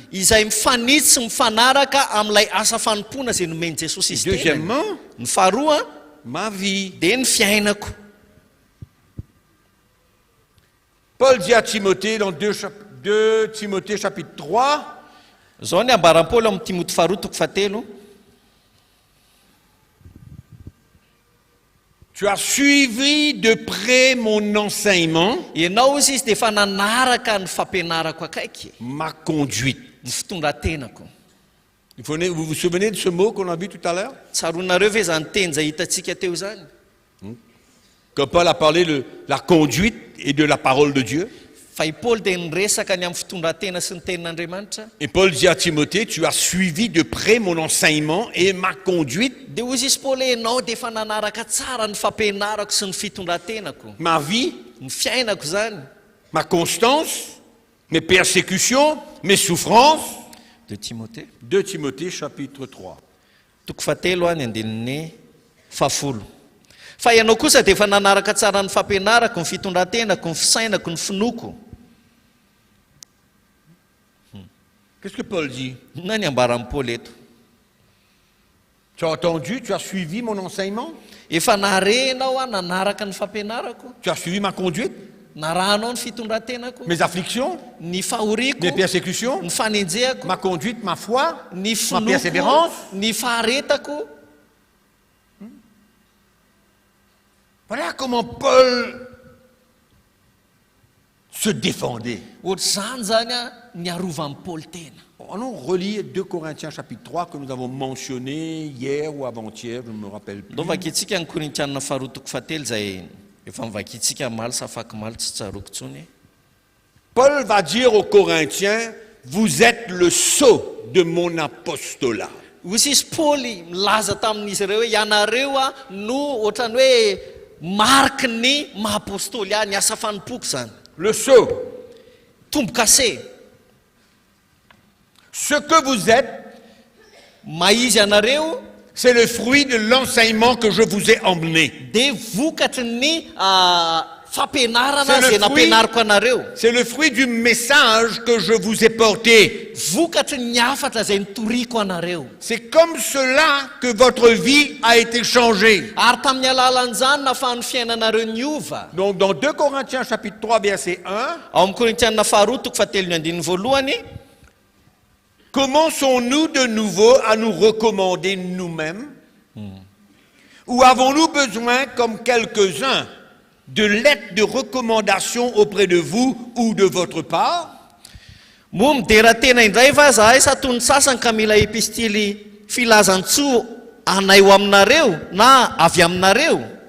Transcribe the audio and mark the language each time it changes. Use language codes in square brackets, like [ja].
[mg] izay mifanitsy mifanaraka amin'ilay asa fanompoana izay nomeny Jesosy izy tenany. [fr] Deuxièmement, [mg] Ny faharoa [fr] ma vie. [mg] dia ny fiainako. [fr] Paul dit à Timothée dans 2 Timothée chapitre 3, [mg] Zao ny ambaram-Paoly amin'ny Timoty faharoa toko fahatelo. [fr] tu as suivi de près mon enseignement, [mg] Ianao izy dia efa nanaraka ny fampianarako akaiky, [fr] ma conduite. [mg] ny fitondratenako. [fr] Vous vous souvenez de ce mot qu'on a vu tout à l'heure? [mg] Tsaronareo ve zany teny izay hitantsika teo zany? [fr] Quand Paul a parlé de la conduite et de la parole de Dieu. [mg] Fa i Paoly dia niresaka ny amin'ny fitondratena sy ny tenin'Andriamanitra. [fr] Et Paul dit à Timothée, tu as suivi de près mon enseignement et ma conduite, [mg] Dia hozy izy Paoly ianao dia efa nanaraka tsara ny fampianarako sy ny fitondratenako, [fr] ma vie, [mg] ny fiainako zany. [fr] ma constance, mes persécutions, mes souffrances. De Timothée 2 Timothée chapitre 3. [mg] toko fahatelo any andinin'ny fahafolo. Fa ianao kosa dia efa nanaraka tsara ny fampianarako, ny fitondrantenako, ny fisainako, ny finoko. [fr] Qu'est-ce que Paul dit? [mg] Na ny ambaran'ny Paoly eto? [fr] Tu as entendu, tu as suivi mon enseignement, [mg] Efa nare ianao a nanaraka ny fampianarako, [fr] tu as suivi ma conduite, [mg] narahanao ny fitondrantenako, [fr] mes afflictions, [mg] ny fahoriako, [fr] mes persécutions, [mg] ny fanenjehako, [fr] ma conduite, ma foi, [mg] ny [fr] ma persévérance. [mg] finoko, ny faharetako. [fr] Voilà comment Paul se défendait. [mg] Ohatr'izany zany a niarovan'ny Paoly tena. [fr] Allons relire 2 Corinthiens chapitre 3 que nous avons mentionné hier ou avant-hier, je ne me rappelle plus. [mg] Ndao vakitsika ny Korintianina faharoa toko fahatelo izay efa mivakitsika maly sy afaky maly tsy tsaroko intsony. [fr] Paul va dire aux Corinthiens, vous êtes le sceau de mon apostolat. [mg] Hozy izy Paoly milaza tamin'izy ireo hoe ianareo a no ohatrany hoe mariky ny maha-apôstôly a, ny asa fanompoko zany. [fr] Le sceau, [mg] Tombo-kase. [fr] ce que vous êtes, [mg] Maizy ianareo [fr] c'est le fruit de l'enseignement que je vous ai emmené. [mg] dia vokatry ny fampianarana [fr] C'est le [mg] zay [fr] fruit. [mg] nampianariko anareo. [fr] C'est le fruit du message que je vous ai porté. [mg] Vokatry ny hafatra zay nitoriako anareo. [fr] C'est comme cela que votre vie a été changée. [mg] Ary tamin'ny alalan'izany nahafahan'ny fiainanareo niova. [fr] Donc dans 2 Corinthiens chapitre 3 verset 1, Ao amin'ny Korintianina faharoa toko fahatelo ny andininy voalohany. commençons-nous de nouveau à nous recommander nous-mêmes? Ou avons-nous besoin, comme quelques-uns, de lettres de recommandation auprès de vous ou de votre part? [mg] Moa midera tena indray va zahay sa toy ny sasany ka mila epistily filazantsoa anay ho aminareo na avy aminareo.